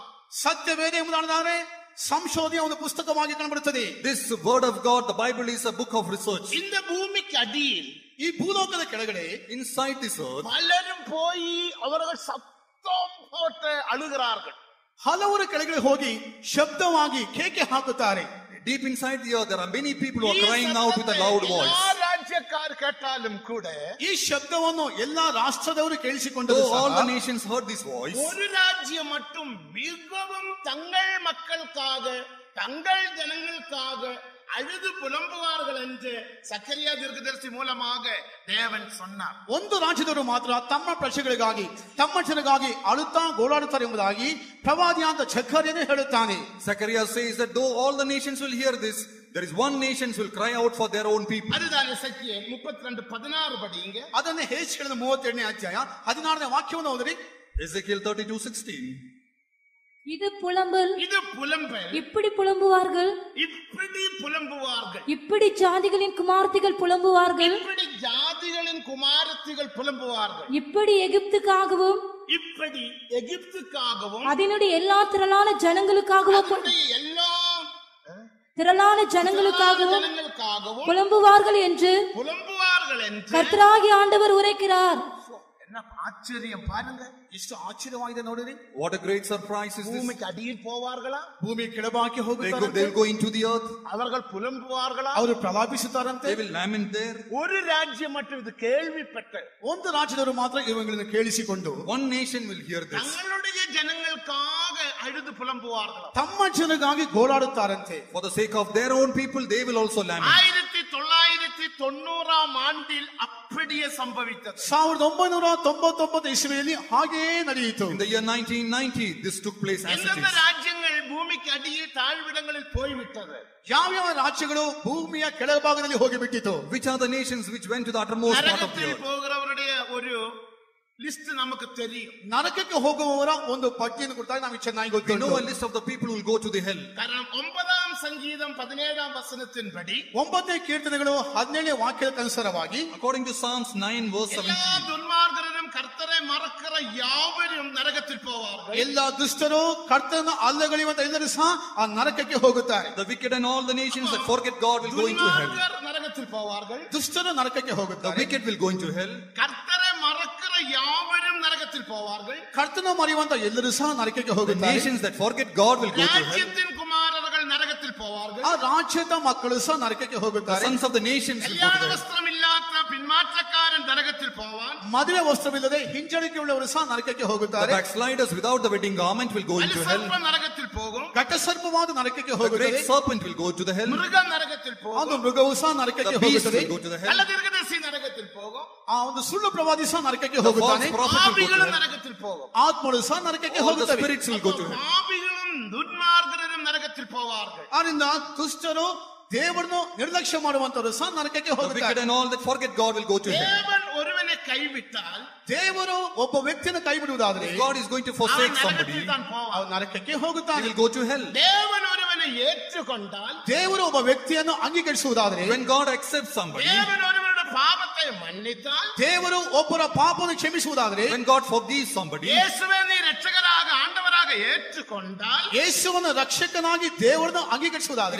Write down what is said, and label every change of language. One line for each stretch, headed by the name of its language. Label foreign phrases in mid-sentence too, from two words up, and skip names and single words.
Kannada: ಸತ್ಯವೇದ ಎಂಬುದಾದರೆ ಸಂಶೋಧನೆಯ ಒಂದು ಪುಸ್ತಕವಾಗಿ ಕಾಣಬರುತ್ತದೆ.
English: This word of God, the Bible, is a book of research.
Tamil: இந்த பூமிக்கு அடியில்
Kannada: ಈ ಭೂಲೋಕದ ಕೆಳಗಡೆ
English: Inside this earth,
Tamil: பலரும் போய் அவர்கள் சத்தம் போட்டு அழுகிறார்கள்.
Kannada: ಹಲವರು ಕೆಳಗಡೆ ಹೋಗಿ ಶಬ್ದವಾಗಿ ಕೇಕೆ ಹಾಕುತ್ತಾರೆ.
English: deep inside the earth, there are many people who are crying out with a loud voice.
Tamil: எல்லா ராஜ்யக்கார் கேட்டாலும் கூட
Kannada: ಈ ಶಬ್ದವನ್ನು ಎಲ್ಲಾ ರಾಷ್ಟ್ರದವರು ಕೇಳಿಸಿಕೊಂಡರು.
English: Though all the nations heard this voice,
Tamil: ஒரு ராஜ்யம் மட்டும் மிகவும் தங்கள் மக்களுக்காக தங்கள் ஜனங்களுக்காக அழுது புலம்புவார்கள் என்று சக்கரியா தீர்க்கதரிசி மூலமாக தேவன் சொன்னார்.
Kannada: ಒಂದು ರಾಜ್ಯದವರು ಮಾತ್ರ ತಮ್ಮ ಪ್ರಜೆಗಳಿಗಾಗಿ ತಮ್ಮ ಜನಗಾಗಿ ಅಳುತ್ತಾ ಗೋಳಾಡುತ್ತಾರೆ ಎಂಬುದಾಗಿ ಪ್ರವಾದಿಯಾದ ಜಕರ್ಯನೇ ಹೇಳುತ್ತಾನೆ.
English: Zechariah says that though all the nations will hear this, there is one nation who will cry out for their own people.
Tamil: அதுதான் எசேக்கியேல் 32:16 படிங்க.
Kannada: ಅದನ್ನೇ ಹೇಸಿಕೆಗಳ 32ನೇ ಅಧ್ಯಾಯ 16ನೇ ವಾಕ್ಯವನ್ನು ಓದಿರಿ.
English: Ezekiel 32:16.
Tamil: இது புலம்பல், இது புலம்பல், இப்படி புலம்புவார்கள், இப்படி புலம்புவார்கள், இப்படி ஜாதிகளின் குமார்த்திகள் புலம்புவார்கள், இப்படி ஜாதிகளின் குமாரத்திகள் புலம்புவார்கள், இப்படி எகிப்துக்காகவும் இப்படி எகிப்துக்காகவும் அதனுடைய எல்லா திரளான ஜனங்களுக்காகவும் அதனுடைய எல்லா திரளான ஜனங்களுக்காகவும் ஜனங்களுக்காகவும் புலம்புவார்கள் என்று புலம்புவார்கள் என்று கர்த்தராகிய ஆண்டவர் உரைக்கிறார். என்ன ஆச்சரியம் பாருங்க,
Kannada: ಎಷ್ಟು ಆಶ್ಚರ್ಯವಾಗಿದೆ ನೋಡಿರಿ.
English: What a great surprise is this.
Tamil: பூமிக்கு அடியில் போவார்களா?
Kannada: ಭೂಮಿ ಕೆಳಭಾಗಕ್ಕೆ
English: They
Kannada: ಹೋಗುತ್ತಾರೆ.
English: will go into the earth.
Tamil: அவர்கள் புலம்புவார்களா?
Kannada: ಅವರು ಪ್ರಲಾಪಿಸುತ್ತಾರಂತೆ.
English: They will lament there.
Tamil: ஒரு ராஜ்யம் மட்டும் இது கேள்விப்பட்ட
Kannada: ಒಂದು ರಾಜ್ಯದವರು ಮಾತ್ರ ಇವುಗಳನ್ನು ಕೇಳಿಸಿಕೊಂಡು
English: One nation will hear this.
Tamil: தங்களுடைய ஜனங்களுக்காக அழுது புலம்புவார்களா?
Kannada: ತಮ್ಮ ಜನಗಾಗಿ ಗೋಳಾಡುತ್ತಾರಂತೆ.
English: For the sake of their own people, they will also lament.
Tamil: 1990ஆம் ஆண்டில் அப்படியே சம்பவித்தது.
Kannada: 1999 ಇಸವಿಯಲ್ಲಿ ಹಾಗೆಯೇ ನಡೆಯಿತು.
English: In the year 1990, this took place as it
Tamil: எந்தெந்த
English: is.
Tamil: ராஜ்யங்கள் பூமிக்கு அடியில் தாழ்விடங்களில் போய்விட்டது?
Kannada: ಯಾವ್ಯಾವ ರಾಜ್ಯಗಳು ಭೂಮಿಯ ಕೆಳಭಾಗದಲ್ಲಿ ಹೋಗಿಬಿಟ್ಟಿತು?
English: Which are the nations which went to the uttermost part of the
Tamil: நரகத்தில்
English: earth?
Tamil: போகிறவருடைய ஒரு லிஸ்ட் நமக்கு தெரியும்.
Kannada: ನರಕಕ್ಕೆ ಹೋಗುವವರ ಒಂದು ಪಟ್ಟಿಯನ್ನು ಕೊಡ್ತಾರೆ, ನಮಗೆ ಚೆನ್ನಾಗಿ
English: We
Kannada: ಗೊತ್ತು.
English: know a list of the people who will go to the hell.
Tamil: காரணம் 9ஆம் சங்கீதம் 17ஆம் வசனத்தின்படி
Kannada: 9ನೇ ಕೀರ್ತನೆಗಳು 17ನೇ ವಾಕ್ಯದ ಅನುಸಾರವಾಗಿ
English: According to Psalms 9 verse
Tamil: எல்லா
English: 17,
Tamil: துன்மார்க்கரும் கர்த்தரை மறக்கிற யாவரும் நரகத்தில் போவார்கள்.
Kannada: ಎಲ್ಲ ದುಷ್ಟರು ಕರ್ತನ ಅಲ್ಲಗಳೆಯುವಂತ ಎಲ್ಲರೂ ಸಹ ಆ ನರಕಕ್ಕೆ ಹೋಗುತ್ತಾರೆ.
English: the wicked and all the nations that forget God will go into hell.
Tamil: துன்மார்க்கர் நரகத்தில் போவார்கள்.
Kannada: ದುಷ್ಟರು ನರಕಕ್ಕೆ
English: The
Kannada: ಹೋಗುತ್ತಾರೆ.
English: wicked will go into hell.
Tamil: கர்த்தரை மறக்கிற யாவரும் நரகத்தில் போவார்கள்.
Kannada: ಕರ್ತನ ಮರೆಯುವಂತ ಎಲ್ಲರೂ ಸಹ ನರಕಕ್ಕೆ
English: The
Kannada: ಹೋಗುತ್ತಾರೆ.
English: nations that forget God will go to hell.
Tamil: ராஜ்யத்தின் குமாரர்கள் நரகத்தில் போவார்கள்.
Kannada: ಆ ರಾಜ್ಯದ ಮಕ್ಕಳು ಸಹ ನರಕಕ್ಕೆ
English: The
Kannada: ಹೋಗುತ್ತಾರೆ.
English: sons of the nations will go
Tamil: கல்யாண
English: to hell.
Tamil: வஸ்திரம் இல்லாத பின்மாற்றக்காரன் நரகத்தில் போவான்.
Kannada: ಮದುವೆ ವಸ್ತ್ರವಿಲ್ಲದೆ ಹಿಂಜರಿಕೆ ಉಳ್ಳವರು ಸಹ ನರಕಕ್ಕೆ
English: The
Kannada: ಹೋಗುತ್ತಾರೆ.
English: backsliders without the wedding garment will go into hell.
Tamil: அலிசர்ப்ப நரகத்தில் போகும்.
Kannada: ಘಟಸರ್ಪವಾದ ನರಕಕ್ಕೆ
English: The
Kannada: ಹೋಗುತ್ತದೆ.
English: great serpent will go to the hell.
Tamil: மிருகம் நரகத்தில்
Kannada: ಒಂದು
Tamil: போகும்.
Kannada: ಮೃಗವು ಸಹ
English: The
Kannada: ನರಕಕ್ಕೆ
English: beast
Kannada: ಹೋಗುತ್ತದೆ.
English: will go to the hell.
Tamil: நல்ல தீர்க்கதரிசி நரகத்தில் போகும்.
Kannada: ಆ ಒಂದು ಸುಳ್ಳು ಪ್ರವಾದಿ ಸಹ ನರಕಕ್ಕೆ
English: The false
Kannada: ಹೋಗುತ್ತಾನೆ.
English: prophet will go to
Tamil: பாவிகளும்
English: hell.
Tamil: நரகத்தில் போகும்.
Kannada: ಆತ್ಮಗಳು ಸಹ ನರಕಕ್ಕೆ
English: All the
Kannada: ಹೋಗುತ್ತವೆ.
English: spirits will go to hell.
Tamil: பாவிகளும் துன்மார்க்கரும் நரகத்தில் போவார்கள்.
Kannada: ಆದ್ರಿಂದ ದುಷ್ಟರು ದೇವರನ್ನು ನಿರ್ಲಕ್ಷ್ಯ ಮಾಡುವಂತವರು ಸಹ ನರಕಕ್ಕೆ
English: The wicked
Kannada: ಹೋಗುತ್ತಾರೆ.
English: and all that forget God will go to hell.
Tamil: தேவன் ஒருவனை கைவிட்டால்
Kannada: ದೇವರು ಒಬ್ಬ ವ್ಯಕ್ತಿಯನ್ನು ಕೈ ಬಿಡುವುದಾದ್ರೆ
English: If God is going to
Tamil: அவன்
English: forsake somebody,
Tamil: நரகத்தில் தான் போவான்.
Kannada: ಅವನು ನರಕಕ್ಕೆ
English: he
Kannada: ಹೋಗುತ್ತಾನೆ.
English: will go to hell.
Tamil: தேவன் ஒருவனை ஏற்றுக்கொண்டால்
Kannada: ದೇವರು ಒಬ್ಬ ವ್ಯಕ್ತಿಯನ್ನು ಅಂಗೀಕರಿಸುವುದಾದ್ರೆ,
English: When God accepts somebody,
Tamil: தேவன் ஒருவனுடைய பாவத்தை மன்னித்தால்
Kannada: ದೇವರು ಒಬ್ಬರ ಪಾಪವನ್ನು ಕ್ಷಮಿಸುವುದಾದ್ರೆ,
English: when God forgives somebody,
Tamil: இயேசுவை நீ இரட்சகராக ஆண்டவராக ஏற்றுக்கொண்டால்
Kannada: ಯೇಸುವನ್ನು ರಕ್ಷಕನಾಗಿ ದೇವರನ್ನು ಅಂಗೀಕರಿಸುವುದಾದ್ರೆ,